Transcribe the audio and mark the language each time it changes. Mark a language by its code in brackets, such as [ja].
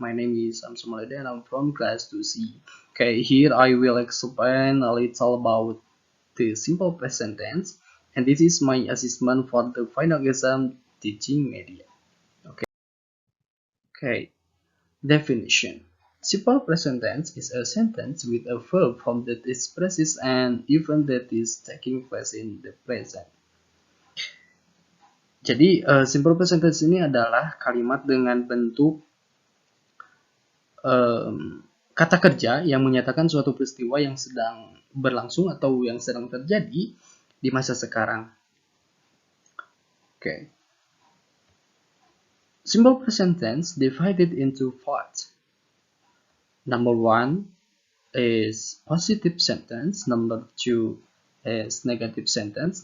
[en] My name is Samsul Maulida and I'm from class 2C. Okay, here I will explain a little about the simple present tense, and this is my assessment for the final exam teaching media. Okay. Definition. Simple present tense is a sentence with a verb form that expresses an event that is taking place in the present. [id] Jadi, simple present tense ini adalah kalimat dengan bentuk kata kerja yang menyatakan suatu peristiwa yang sedang berlangsung atau yang sedang terjadi di masa sekarang. [en] Okay. Simple present tense divided into parts. Number 1 is positive sentence. Number 2 is negative sentence.